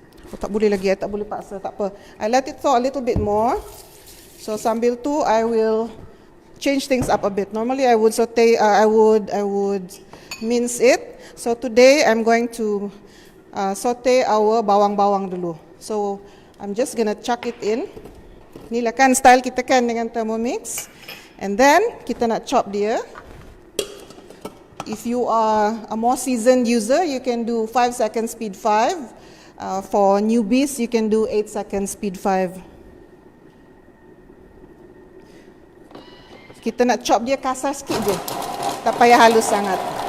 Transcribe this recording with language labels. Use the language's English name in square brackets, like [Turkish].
[Malay] Oh, tak boleh lagi, tak boleh paksa, tak apa. [English] I let it thaw a little bit more. So [Malay] sambil tu [English] I will change things up a bit. Normally I would saute, I would mince it. So today I'm going to saute our bawang-bawang dulu. So I'm just gonna chuck it in. [Malay] Ni lah kan style kita kan dengan Thermomix. [English] And then [Malay] kita nak chop dia. [English] If you are a more seasoned user, you can do 5 seconds speed 5. For newbies, you can do 8 seconds speed 5. [Malay] Kita nak chop dia kasar sikit je. Tak payah halus sangat.